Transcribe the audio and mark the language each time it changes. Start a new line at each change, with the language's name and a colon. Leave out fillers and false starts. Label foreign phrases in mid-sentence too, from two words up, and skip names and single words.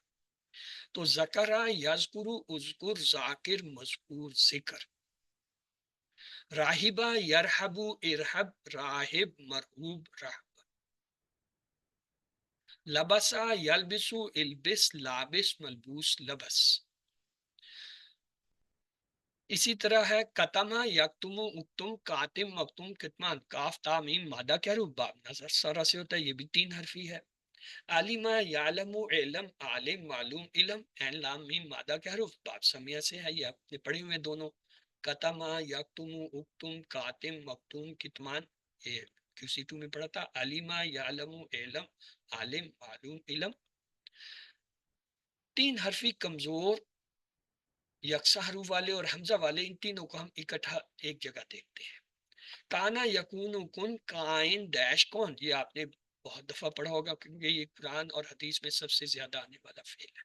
Arabic: تو ذکرہ یذکرو اذکر ذاکر مذکور ذکر، راہبہ یرحبو ارحب راہب مرحوب رحب، لبسا یلبسو البس لابس ملبوس لبس۔
Urdu: اسی طرح ہے
Arabic: کتمہ یکتمو اکتم کاتم مکتوم کتمان،
Urdu: کاف تا میم مادہ کے حروف، باب نظر سارا سے ہوتا ہے، یہ بھی 3 حرفی ہے۔
Arabic: عالمہ یعلم علم عالم معلوم علم،
Urdu: عین لام میم مادہ کے حروف، باب سمیہ سے ہے، یہ آپ نے پڑھی ہوئے دونوں۔
Arabic: کتمہ یکتمو اکتم کاتم مکتوم کتمان،
Urdu: یہ QC 2 میں پڑھا تھا۔
Arabic: عالمہ یعلم علم عالم معلوم علم۔
Urdu: 3 حرفی کمزور یکساں حروف والے اور حمزہ والے، ان تینوں کو ہم اکٹھا ایک جگہ دیکھتے ہیں۔
Arabic: کانا یکون کن، کائن
Urdu: ڈیش کون، یہ آپ نے بہت دفعہ پڑھا ہوگا کیونکہ یہ قرآن اور حدیث میں سب سے زیادہ آنے والا فعل ہے۔